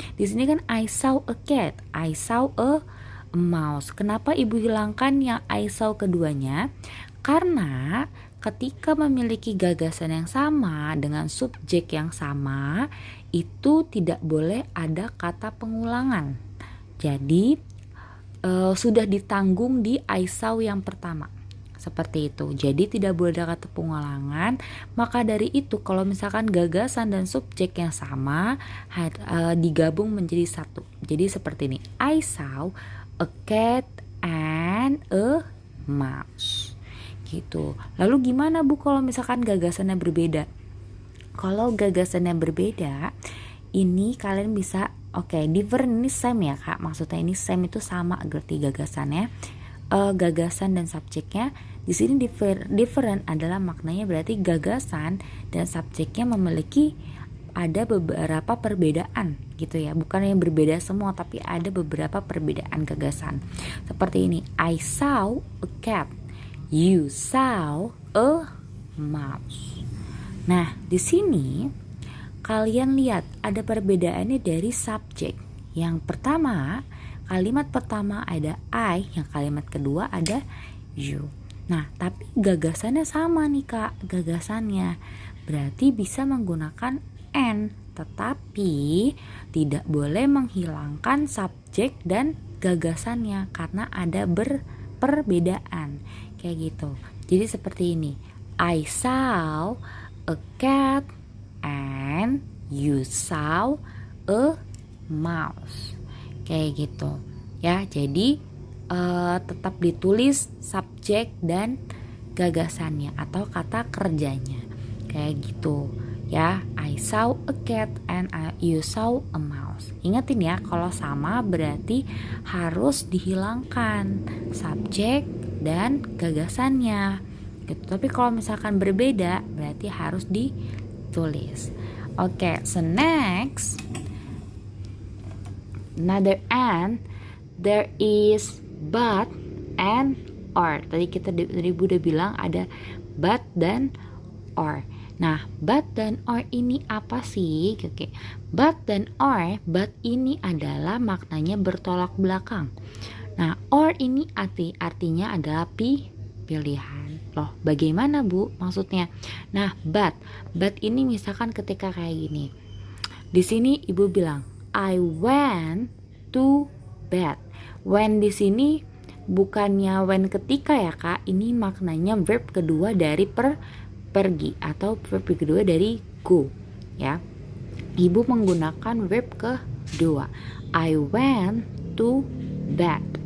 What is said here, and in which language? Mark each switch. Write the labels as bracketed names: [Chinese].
[Indonesian] Di sini kan [English] I saw a cat, I saw a mouse. [Indonesian] Kenapa Ibu hilangkan yang [English] I saw [Indonesian] keduanya? Karena ketika memiliki gagasan yang sama dengan subjek yang sama, itu tidak boleh ada kata pengulangan. Jadi sudah ditanggung di [English] I saw [Indonesian] yang pertama. seperti itu. Jadi tidak boleh ada kata pengulangan. Maka dari itu kalau misalkan gagasan dan subjek yang sama digabung menjadi satu. Jadi seperti ini. [English] I saw a cat and a mouse. [Indonesian] Gitu. Lalu gimana Bu kalau misalkan gagasannya berbeda? Kalau gagasannya berbeda, ini kalian bisa different ini same ya Kak. Maksudnya ini same itu sama berarti gagasannya. Gagasan dan subjeknya di sini different adalah maknanya berarti gagasan dan subjeknya memiliki ada beberapa perbedaan gitu ya, bukan yang berbeda semua tapi ada beberapa perbedaan gagasan. Seperti ini, [English] I saw a cat, you saw a mouse. [Indonesian] Nah di sini kalian lihat ada perbedaannya dari subjek. Yang pertama, kalimat pertama ada I, yang kalimat kedua ada you. Nah, tapi gagasannya sama nih Kak, gagasannya. Berarti bisa menggunakan and, tetapi tidak boleh menghilangkan subjek dan gagasannya karena ada perbedaan. Kayak gitu. Jadi seperti ini. [English] I saw a cat and you saw a mouse. [Indonesian] Kayak gitu ya. Jadi tetap ditulis subjek dan gagasannya atau kata kerjanya kayak gitu ya. [English] I saw a cat and you saw a mouse. [Indonesian] Ingatin ya, kalau sama berarti harus dihilangkan subjek dan gagasannya gitu. Tapi kalau misalkan berbeda berarti harus ditulis. [English] So next, another and, there is but and or. [Indonesian] Tadi Ibu udah bilang ada but dan or. Nah, but dan or ini apa sih? But dan or, but ini adalah maknanya bertolak belakang. Nah, or ini artinya adalah pilihan. Loh, bagaimana Bu maksudnya? Nah, but ini misalkan ketika kayak gini. Di sini Ibu bilang [English] I went to bed. [Indonesian] When di sini bukannya when ketika ya Kak, ini maknanya verb kedua dari pergi atau verb kedua dari go ya. Ibu menggunakan verb kedua. [English] I went to bed.